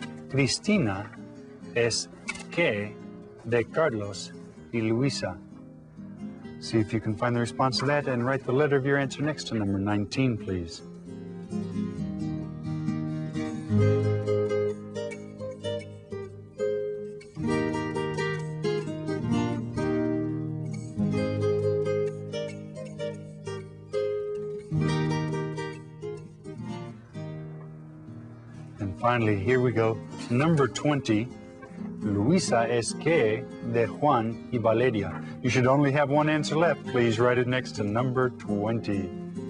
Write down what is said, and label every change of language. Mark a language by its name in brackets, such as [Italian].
[Spanish] Cristina es que de Carlos y Luisa. [English] See if you can find the response to that and write the letter of your answer next to number 19, please. And finally, here we go. Number 20. [Spanish] Luisa es que de Juan y Valeria. [English] You should only have one answer left. Please write it next to number 20.